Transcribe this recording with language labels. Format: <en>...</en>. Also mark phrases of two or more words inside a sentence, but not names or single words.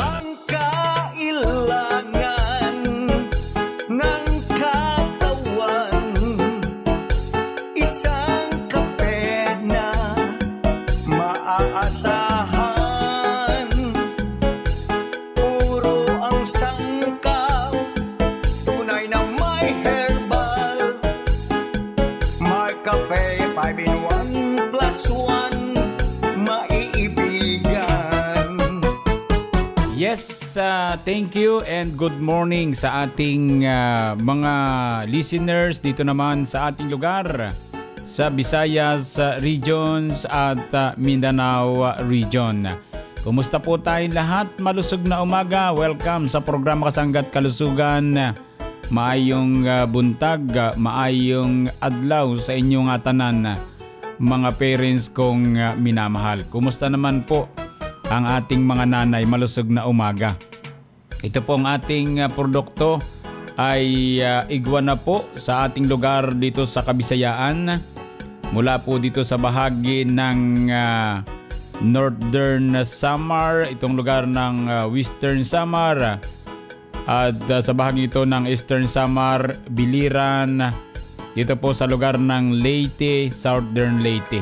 <tl>Ang kailangan ng katawan, isang kape na maaasahan, puro ang sangkaw, tunay na may herbal. Mark Cafe 5-in-1 Plus 1, maiibigan.</tl> <en>Yes, thank you and good morning</en> <tl>sa ating mga listeners dito naman sa ating lugar sa Visayas regions at Mindanao region. Kumusta po tayong lahat? Malusog na umaga. Welcome sa programa Kasangga at Kalusugan.</tl> <ceb>Maayong buntag, maayong adlaw sa inyong tanan, mga parents</ceb> <tl>kong minamahal. Kumusta naman po ang ating mga nanay? Malusog na umaga. Ito pong ating produkto ay iguana po sa ating lugar dito sa Kabisayaan. Mula po dito sa bahagi ng Northern Samar, itong lugar ng Western Samar, at sa bahagi ito ng Eastern Samar, Biliran, dito po sa lugar ng Leyte, Southern Leyte.</tl>